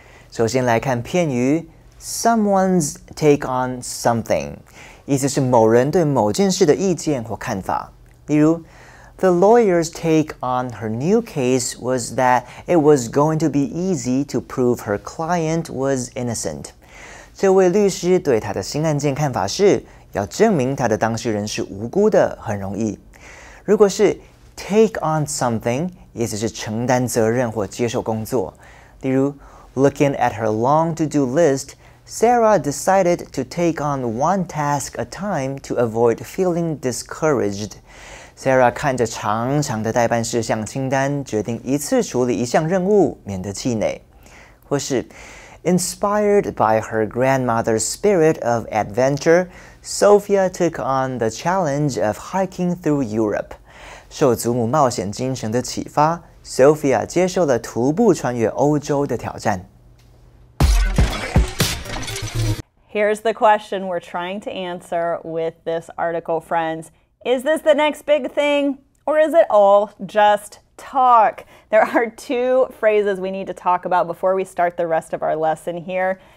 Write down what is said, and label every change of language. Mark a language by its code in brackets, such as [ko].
[zh] 首先来看片语 [en] someone's take on something， [zh] 意思是某人对某件事的意见或看法。例如 [en] The lawyer's take on her new case was that it was going to be easy to prove her client was innocent. [zh] 这位律师对他的新案件看法是，要证明他的当事人是无辜的很容易。如果是 [en] take on something [zh] 意思是承担责任或接受工作。例如 [en] Looking at her long to-do list, Sarah decided to take on one task a time to avoid feeling discouraged. [zh] Sarah 看着长长的待办事项清单，决定一次处理一项任务，免得气馁。或是 [en] Inspired by her grandmother's spirit of adventure, Sophia took on the challenge of hiking through Europe. [zh] 受祖母冒险精神的启发 ，Sophia 接受了徒步穿越欧洲的挑战。 [en] Here's the question we're trying to answer with this article, friends. Is this the next big thing, or is it all just talk? There are two phrases we need to talk about before we start the rest of our lesson here.